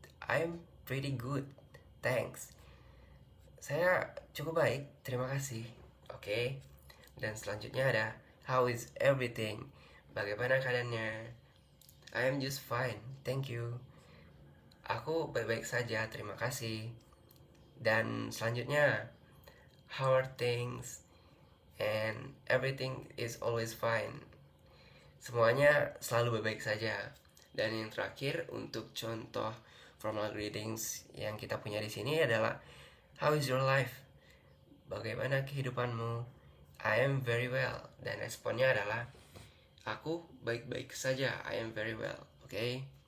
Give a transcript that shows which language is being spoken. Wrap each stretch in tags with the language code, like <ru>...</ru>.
<en>I'm pretty good. Thanks.</en> <id>Saya cukup baik, terima kasih. Oke. Dan selanjutnya ada</id> <en>how is everything?</en> <id>Bagaimana keadaannya?</id> <en>I am just fine, thank you.</en> <id>Aku baik-baik saja, terima kasih. Dan selanjutnya,</id> <en>how are things? And everything is always fine.</en> <id>Semuanya selalu baik-baik saja. Dan yang terakhir, untuk contoh formal greetings yang kita punya di sini adalah</id> <en>how is your life?</en> <id>Bagaimana kehidupanmu?</id> <en>I am very well.</en> <id>Dan responnya adalah aku baik-baik saja.</id> <en>I am very well.</en> <id>Oke.</id>